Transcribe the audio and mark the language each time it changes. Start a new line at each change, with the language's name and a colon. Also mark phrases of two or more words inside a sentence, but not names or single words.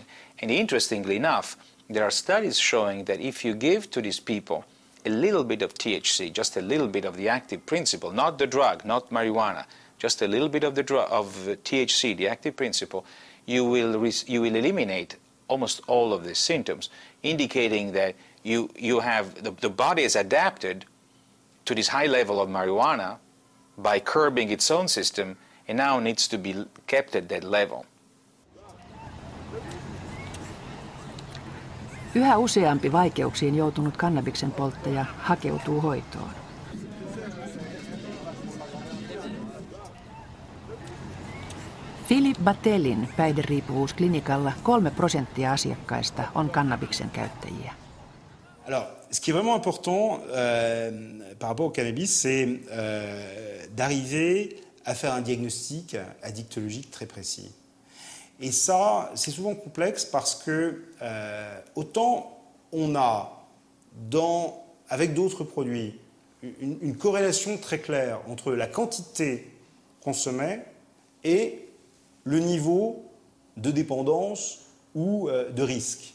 English: And interestingly enough, there are studies showing that if you give to these people a little bit of THC, just a little bit of the active principle, not the drug, not marijuana, just a little bit of THC, the active principle, you will eliminate almost all of these symptoms, indicating that you have the body is adapted to this high level of marijuana by curbing its own system, and now needs to be kept at that level.
Finnish: Yhä useampi vaikeuksiin joutunut kannabiksen polttaja hakeutuu hoitoon. Philippe Batelin päihderiippuvuusklinikalla 3% asiakkaista on kannabiksen käyttäjiä.
French: Alors, ce qui est vraiment important par rapport au cannabis, c'est d'arriver à faire un diagnostic addictologique très précis. Et ça, c'est souvent complexe parce que autant on a avec d'autres produits une corrélation très claire entre la quantité consommée et le niveau de dépendance ou de risque.